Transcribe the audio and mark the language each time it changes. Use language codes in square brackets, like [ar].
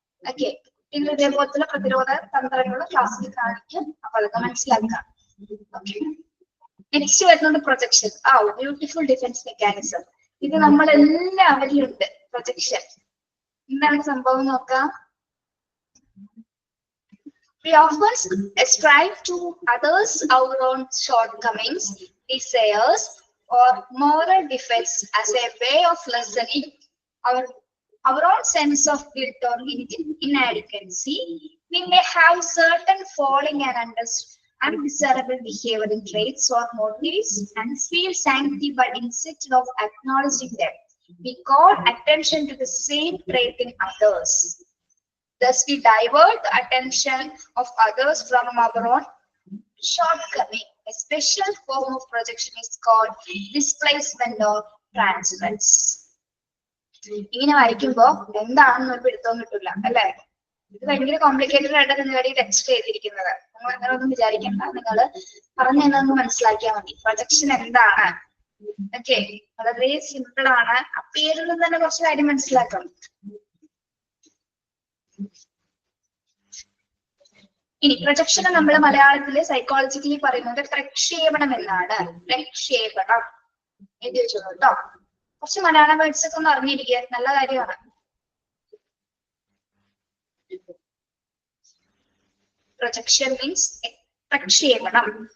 [ml] Okay, കുട്ടികൾ ഇതേപോലത്തെ പ്രതിരോധ തന്ത്രങ്ങൾ ക്ലാസ്സിൽ കാണിക്കും. അപ്പൊ അതൊക്കെ മനസ്സിലാക്കാം. ഓക്കെ, നെക്സ്റ്റ് വരുന്നത് പ്രൊജക്ഷൻ. Beautiful defence mechanism. ഇത് നമ്മളെല്ലാവരിലും ഉണ്ട് പ്രൊജക്ഷൻ. എന്താണ് സംഭവം നോക്കാം. [en] We often ascribe to others our own shortcomings, desires, or moral defects as a way of lessening our own sense of guilt or inadequacy. We may have certain falling and undesirable behavioral traits or motives and feel sanctity, but instead of acknowledging them, we call attention to the same trait in others. Thus, we divert the attention of others from our own shortcoming. A special form of projection is called displacement or transference. [ml] ഇങ്ങനെ വായിക്കുമ്പോ എന്താണെന്ന് ഒരു പിടുത്തവും കിട്ടില്ല അല്ലെ. ഇത് ഭയങ്കര complicated ആയിട്ട് നിങ്ങൾ text ചെയ്തിരിക്കുന്നത്. നിങ്ങൾ അങ്ങനെ ഒന്നും വിചാരിക്കേണ്ട, നിങ്ങൾ പറഞ്ഞു തന്നെ മനസ്സിലാക്കിയാൽ മതി. പ്രൊജക്ഷൻ എന്താണ്? ഓക്കെ, വളരെ സിമ്പിൾ ആണ്. ആ പേരിൽ നിന്ന് തന്നെ കുറച്ച് കാര്യം മനസ്സിലാക്കണം. ഇനി പ്രൊജക്ഷനെ നമ്മൾ മലയാളത്തില് സൈക്കോളജിക്കലി പറയുന്നത് പ്രക്ഷേപണം എന്നാണ്. പ്രക്ഷേപണം എഴുതി വെച്ചോളൂ കേട്ടോ. കുറച്ച് മലയാളം വേർഡ്സ് ഒക്കെ ഒന്ന് അറിഞ്ഞിരിക്കുക, നല്ല കാര്യമാണ്. [en] Projection means പ്രക്ഷേപണം.